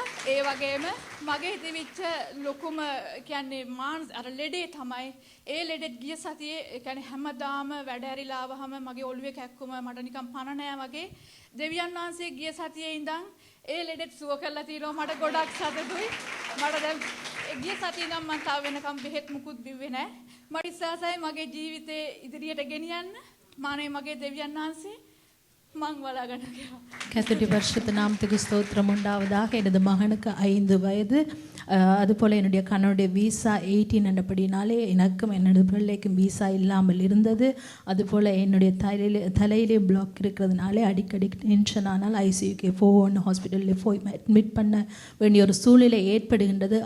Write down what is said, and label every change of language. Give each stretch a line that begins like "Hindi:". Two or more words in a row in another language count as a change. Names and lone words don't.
Sinhala: ඒ වගේම මගේ තිබිච්ච ලොකුම කියන්නේ අර ලෙඩේ තමයි ඒ ලෙඩෙත් ගිය සතියේ කියන්නේ හැමදාම වැඩ ඇරිලා ආවහම මගේ ඔළුවේ කැක්කුම මට නිකන් පණ නෑ වගේ දෙවියන් වහන්සේ ගිය සතියේ ඉඳන් ඒ ලෙඩෙත් සුව කරලා තිනවා. මට ගොඩක් සතුටුයි. මට දැන් ගිය සතියේ ඉඳන් මම තාම වෙනකම් බෙහෙත් මුකුත් බිව්වේ නෑ. මට ඉස්සසයි මගේ ජීවිතේ ඉදිරියට ගෙනියන්න මානේ මගේ දෙවියන් වහන්සේ
Tamil: கர்த்தருடைய பரிசுத்த நாமத்துக்கு ஸ்தோத்திரம் உண்டாவதாக. எனது மகனுக்கு 5 வயது. அதுபோல் என்னுடைய கணவனுடைய விசா 18 என்றபடினாலே எனக்கும் என்னுடைய பிள்ளைக்கும் விசா இல்லாமல் இருந்தது. அதுபோல் என்னுடைய தலையிலே பிளாக் இருக்கிறதுனாலே அடிக்கடி டென்ஷன் ஆனால் ஐசியூக்கு போகணும், ஹாஸ்பிட்டலில் போய் அட்மிட் பண்ண வேண்டிய ஒரு சூழ்நிலை ஏற்படுகின்றது.